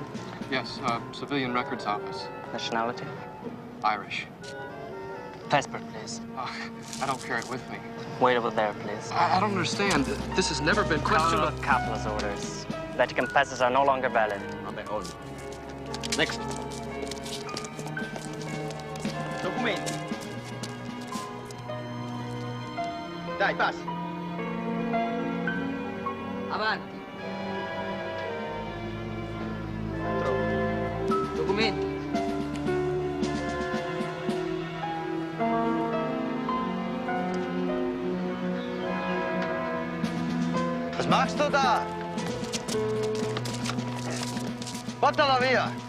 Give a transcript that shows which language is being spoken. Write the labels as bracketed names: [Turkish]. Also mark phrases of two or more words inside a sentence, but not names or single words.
[English] Yes, civilian records office. Nationality? Irish. Passport, please. I don't carry it with me. Wait over there, please. I don't understand. This has never been Question of Kappler's orders. Vatican passes are no longer valid. On their own. Next. [Italian] Documenti. Dai, passi. Avanti. Documenti. [German] Was machst du da? [Italian] Portala via.